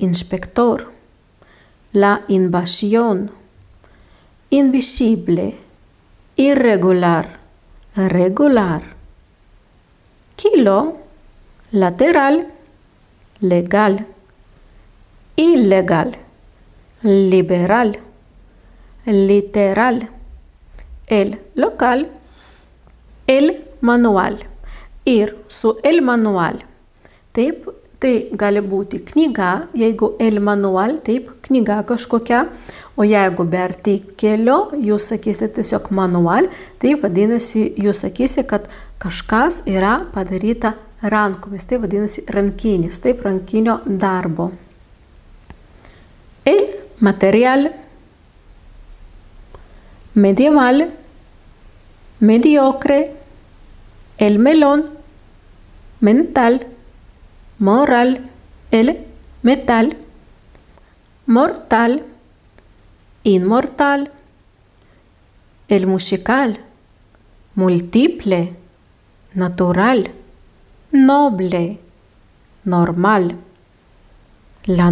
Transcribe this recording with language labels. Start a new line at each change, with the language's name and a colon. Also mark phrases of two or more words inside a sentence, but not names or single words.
Spanish: inspector, la invasión, invisible, irregular, regular, kilo, lateral, legal, ilegal, liberal, literal, el local, el manual.
Lithuanian: Ir su
Spanish: el manual.
Lithuanian: Taip, tai gali būti knyga, jeigu
Spanish: el manual,
Lithuanian: taip, knyga kažkokia, o jeigu be artikelio, jūs sakysite tiesiog manual, tai vadinasi, jūs sakysite, kad kažkas yra padaryta rankomis, tai vadinasi rankinis, taip, rankinio darbo.
Spanish: El material, medieval, mediocre, el melón, mental, moral, el metal, mortal, inmortal, el musical, múltiple, natural, noble, normal, la